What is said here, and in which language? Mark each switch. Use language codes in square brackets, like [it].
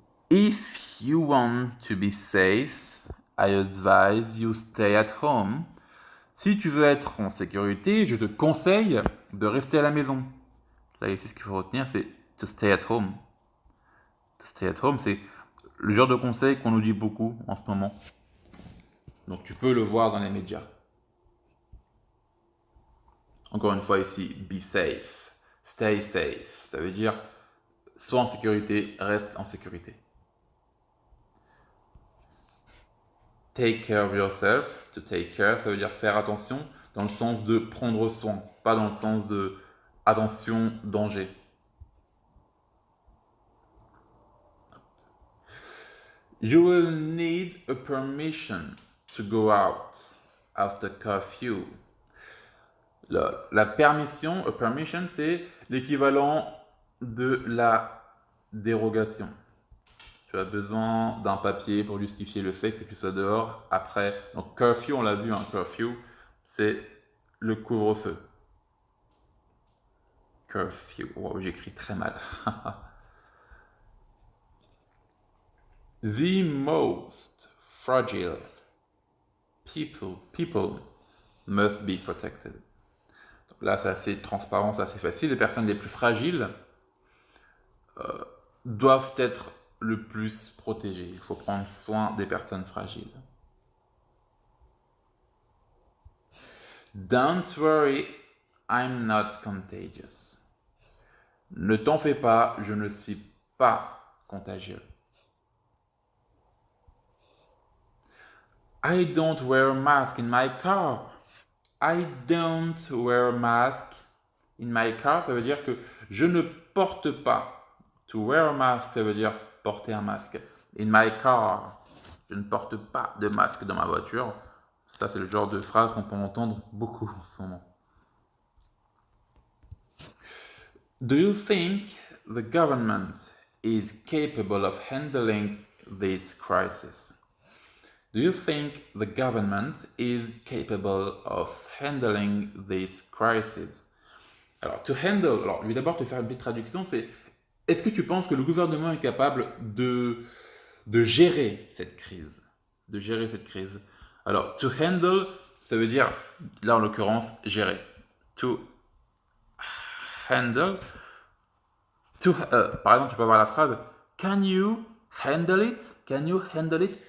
[en] If you want to be safe, I advise you stay at home. [fr] Si tu veux être en sécurité, je te conseille de rester à la maison. Là, ici, ce qu'il faut retenir, c'est [en] to stay at home. [fr] To stay at home, c'est le genre de conseil qu'on nous dit beaucoup en ce moment. Donc, tu peux le voir dans les médias. Encore une fois ici, [en] be safe, stay safe. [fr] Ça veut dire, sois en sécurité, reste en sécurité. [en] Take care of yourself, to take care, [fr] ça veut dire faire attention, dans le sens de prendre soin, pas dans le sens de attention, danger. [en] You will need a permission to go out after curfew. [fr] La permission, a permission, c'est l'équivalent de la dérogation. Tu as besoin d'un papier pour justifier le fait que tu sois dehors après. Donc, curfew, on l'a vu, un curfew, c'est le couvre-feu. Curfew. Wow, j'écris très mal. [en] The most fragile people must be protected. [fr] Donc là, c'est assez transparent, c'est assez facile. Les personnes les plus fragiles doivent être le plus protégées. Il faut prendre soin des personnes fragiles. [en] Don't worry, I'm not contagious. [fr] Ne t'en fais pas, je ne suis pas contagieux. [en] I don't wear a mask in my car. I don't wear a mask in my car, [fr] ça veut dire que je ne porte pas. [en] To wear a mask, [fr] ça veut dire porter un masque. [en] In my car, [fr] je ne porte pas de masque dans ma voiture. Ça, c'est le genre de phrase qu'on peut entendre beaucoup en ce moment. [en] Do you think the government is capable of handling this crisis? Do you think the government is capable of handling this crisis? [fr] Alors, to handle, alors je vais d'abord te faire une petite traduction, c'est est-ce que tu penses que le gouvernement est capable de gérer cette crise? De gérer cette crise. Alors, to handle, ça veut dire, là en l'occurrence, gérer. To handle, par exemple, tu peux avoir la phrase [en] Can you handle it? [fr] Can you handle it?